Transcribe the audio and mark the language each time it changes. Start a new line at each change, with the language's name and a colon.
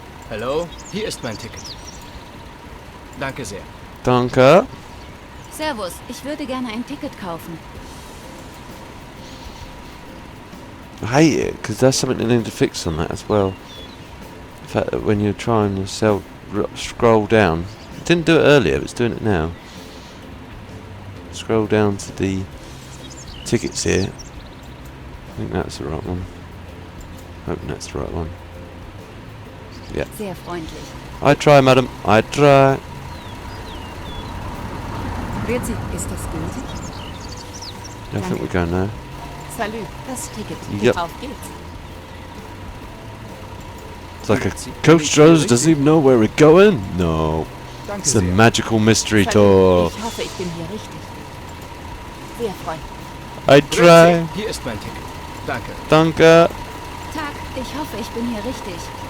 German: Hallo, hier ist mein Ticket. Danke sehr. Danke. Servus, ich würde gerne ein Ticket kaufen.
English: I hate it because there's something they need to fix on that as well. The fact that when you're trying to scroll down, it didn't do it earlier, but it's doing it now. Scroll down to the tickets here. I think that's the right one. Hoping that's the right one. Yeah.
German: Sehr freundlich.
English: I try, madam. I try.
German: Grüezi, ist das gültig?
English: Yeah, I think we're going now.
German: Salü, das Ticket.
English: Yep.
German: Auf geht's.
English: It's like a coach driver doesn't even know where we're going. No.
German: Danke
English: It's a
German: sehr.
English: magical mystery
German: Salü,
English: tour.
German: ich hoffe, ich bin hier richtig. Sehr freundlich.
English: I try.
German: Hier ist mein Ticket. Danke. Danke. Tag, ich hoffe, ich bin hier richtig.